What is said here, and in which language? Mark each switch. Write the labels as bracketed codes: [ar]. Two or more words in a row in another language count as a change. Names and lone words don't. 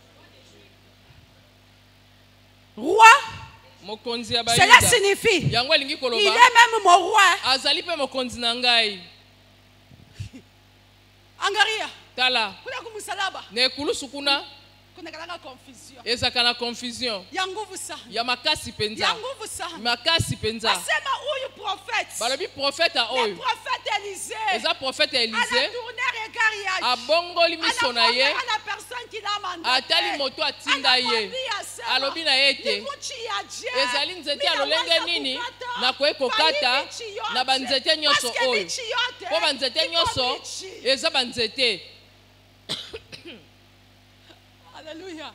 [fr] Roi. [ln] Mokonzi ya Bayuda. [fr] Cela signifie. [ln] Yango elingi koloba. [fr] Il est même mon roi. [ln] Azali pe mokonzi na ngai. [sw] Angaria. [ln] Tala. [sw] Kuna kumusalaba. [ln] Na ekulusu kuna. [sw] Kuna confusion. [ln] Ezaka na confusion. [sw] Ya nguvu sana. [ln] Ya makasi penza. [sw] Ya nguvu sana. [ln] Makasi penza. [sw] Asema huyu prophète. [ln] Balobi prophète a oyo. [fr] Le prophète Élisée. [ln] Eza prophète Élisée. [fr] A tourné regard ya. [ln] Abongoli miso na ye. [fr] La personne qui l'a mandaté. [ln] Atali moto atinda ye. Alobi na yete. Ezali nzete ya lolenge nini na koyeko kata na banzete nyoso oyo. Po banzete nyoso eza banzete. Alléluia.